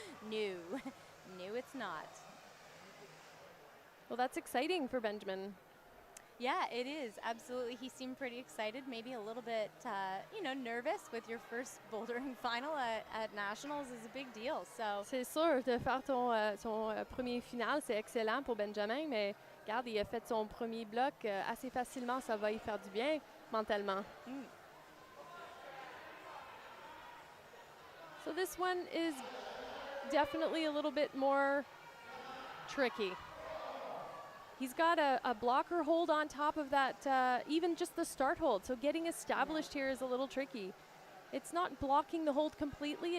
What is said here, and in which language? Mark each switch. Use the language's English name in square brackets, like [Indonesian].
[English] No, no it's not. Well, that's exciting for Benjamin. Yeah, it is, absolutely. He seemed pretty excited, maybe a little bit, you know, nervous with your first bouldering final at Nationals is a big deal. So [French] C'est sûr, de faire son premier final, c'est excellent pour Benjamin, mais regarde, il a fait son premier bloc assez facilement, ça va y faire du bien mentalement. [English] So this one is definitely a little bit more tricky. He's got a blocker hold on top of that, even just the start hold. So getting established here is a little tricky. It's not blocking the hold completely.